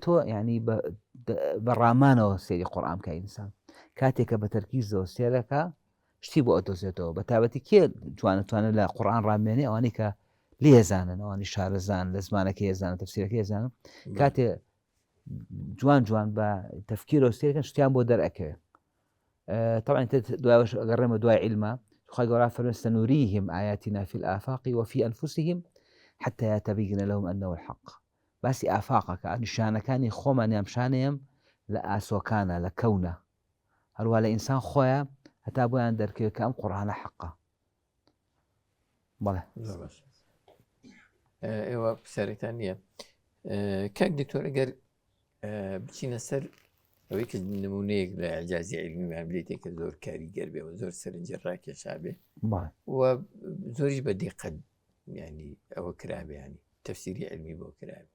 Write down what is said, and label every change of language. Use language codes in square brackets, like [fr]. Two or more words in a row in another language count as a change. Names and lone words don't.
[ckb] تۆ یعنی بە ڕامانەوە سێری قورئان بکە ئینسان کاتێککە بە تەرکیزەوە سێرەکە شتی بۆ ئەدۆزێتەوە بە تایبەتی کێ توانێت لە قورئان ڕامێنێ ئەوانەی کە لێزانن ئەوانی شارەزان لە زمانەکە هێزانن تەفسیرەکە هێزانن کاتێ جوان بە تەفکیرەوە سێرەکەن شتیان بۆ دەرئەکەوێ طبعا دوایش ئەگەڕێمە دوای عیلمە خی گەورە فەرمێ [ar] سەنوریهم آیاتنا في الآفاق وفي أنفسهم حتى يتبين لهم أنه الحق [ckb] باسی ئافاقەکە نیشانەکانی خۆمانیان شانەیەم لە ئاسۆکانە لە کەونە هەروە لە ئینسان خۆیە هەتا بۆیان دەرکەوێت کە ئەم قورئانە حەقە بەڵێ ئێوە پرسیارێکتان نییە کاک دکتۆر ئەگەر بچینە سەر ئەوەی کە نمونەیەک لە ئیعجازی علمیمان بێتێک کە زۆر کاریگەر بێ و زۆر سەرنجە ڕاکێشا بێ و زۆریش بە دیقەت ینی ئەوە کرابێ ینی تەفسیری علمی بۆ کرابێ